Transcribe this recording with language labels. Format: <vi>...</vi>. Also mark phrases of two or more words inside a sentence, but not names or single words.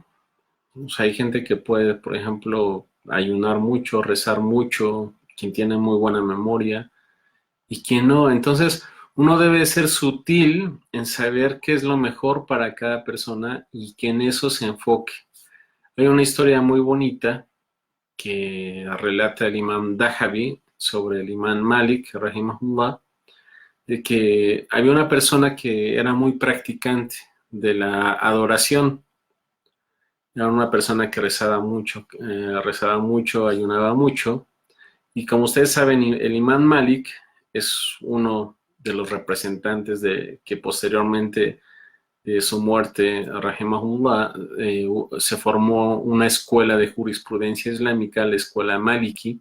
<es>O sea, hay gente que puede, por ejemplo, ayunar mucho, rezar mucho, quien tiene muy buena memoria y quien no. Entonces, uno debe ser sutil en saber qué es lo mejor para cada persona y que en eso se enfoque. Hay una historia muy bonita que relata el imam Dahabi sobre el imam Malik, rahimahullah, de que había una persona que era muy practicante de la adoración. Era una persona que rezaba mucho, ayunaba mucho. Y como ustedes saben, el imam Malik es uno de los representantes de que posteriormente de su muerte, rahimahullah, se formó una escuela de jurisprudencia islámica, la escuela Maliki.</es>